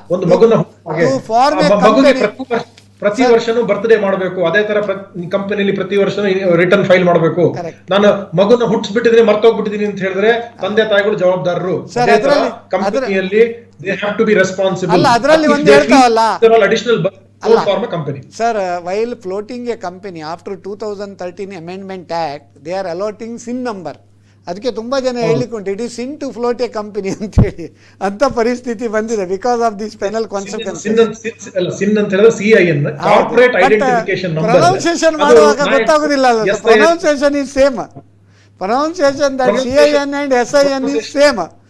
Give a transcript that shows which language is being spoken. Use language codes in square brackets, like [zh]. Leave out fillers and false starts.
[kn] ಒಂದು ಮಗುನ ಮಗುಗೆ ಪ್ರತಿ ವರ್ಷನೂ ಬರ್ತ್ಡೇ ಮಾಡಬೇಕು. ಅದೇ ತರ ಕಂಪನಿಯಲ್ಲಿ ಪ್ರತಿ ವರ್ಷ ರಿಟರ್ನ್ ಫೈಲ್ ಮಾಡಬೇಕು. ನಾನು ಮಗುನ ಹುಟ್ಟಿಸ್ಬಿಟ್ಟಿದ್ದೀನಿ ಮರ್ತೋಗ್ಬಿಟ್ಟಿದ್ದೀನಿ ಅಂತ ಹೇಳಿದ್ರೆ ತಂದೆ ತಾಯಿಗಳು ಜವಾಬ್ದಾರರು. ಕಂಪನಿಯಲ್ಲಿ [en] They have to be responsible. [kn] ಅದರಲ್ಲಿ ಒಂದು ಹೇಳ್ತಾವಲ್ಲ [en] Additional company. Sir, while floating a company after 2013 Amendment Act, they are allotting SIN number. [kn] ಅದಕ್ಕೆ ತುಂಬಾ ಜನ ಹೇಳಿಕೊಂಡು [en] it is SIN to float a company [kn] ಅಂತ ಹೇಳಿ ಅಂತ ಪರಿಸ್ಥಿತಿ ಬಂದಿದೆ [en] Because of this penal consequence. [kn] ಸಿನ್ ಅಂತ ಹೇಳಿದ್ರೆ CIN, corporate identification number. Pronunciation ಮಾಡುವಾಗ ಗೊತ್ತಾಗೋದಿಲ್ಲ. [en] Pronunciation is same. Pronunciation that CIN and SIN is same.